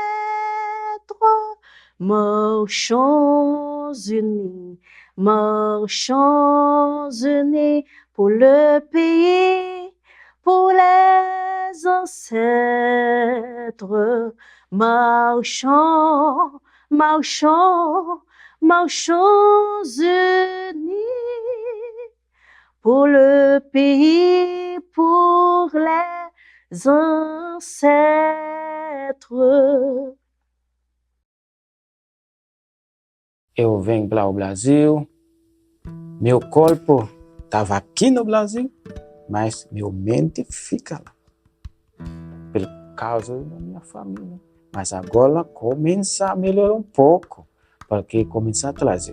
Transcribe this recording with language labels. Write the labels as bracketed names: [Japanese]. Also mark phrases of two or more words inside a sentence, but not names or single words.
[French] marchons unis, marchons unis pour le pays, pour les ancêtres, marchons, marchons, marchons unis pour le pays, pour les ancêtres. [Portuguese] Eu venho para o Brasil, meu corpo estava aqui no Brasil, mas meu mente fica lá, por causa da minha família. Mas agora começa a melhorar um pouco, porque começa a trazer.